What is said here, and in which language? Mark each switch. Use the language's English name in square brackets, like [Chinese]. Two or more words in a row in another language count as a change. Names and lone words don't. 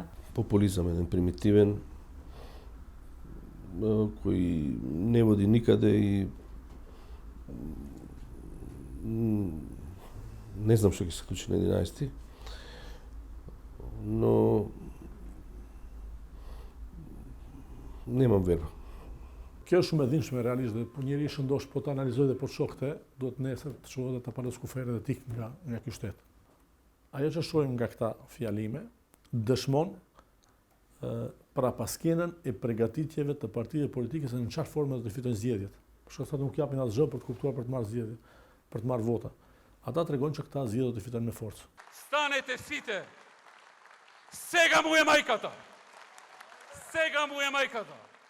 [Macedonian] Популизам еден примитивен кој не води никаде и не знам што ќе се случи на 11, но немам вера. [Albanian] Kjo është shumë e dhimbshme realisht dhe po njeri shëndosh po të analizoj dhe po të shokte, do të nesër të shohë dhe të palos kufere dhe tik nga ky shtet. Ajo që shohim nga këta fjalime dëshmon parapaskenën e përgatitjeve të partive politike se në çfarë forme do të fitojnë zgjedhjet. Për shkak se nuk japin asgjë për të kuptuar për të marrë zgjedhje, për të marrë vota. Ata tregojnë që këta zgjedhje do të fitojnë me forcë. [Macedonian] Станете сите! Сега му е мајката! Сега му е мајката!